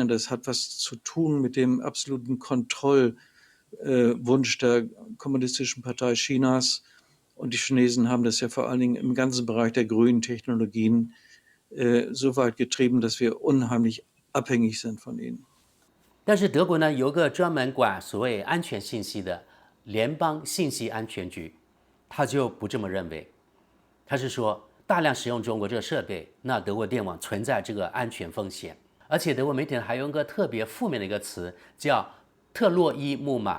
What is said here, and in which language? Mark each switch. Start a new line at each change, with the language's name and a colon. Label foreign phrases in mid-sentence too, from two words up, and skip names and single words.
German: Das hat was zu tun mit dem absoluten Kontrollwunsch der Kommunistischen Partei Chinas. Und die Chinesen haben das ja vor allen Dingen im ganzen Bereich der grünen Technologien so weit getrieben, dass wir unheimlich abhängig sind von ihnen.
Chinese: 但是德国呢，有个专门管所谓安全信息的联邦信息安全局，他就不这么认为。他是说，大量使用中国这个设备，那德国电网存在这个安全风险。而且德国媒体还用一个特别负面的一个词，叫特洛伊木马。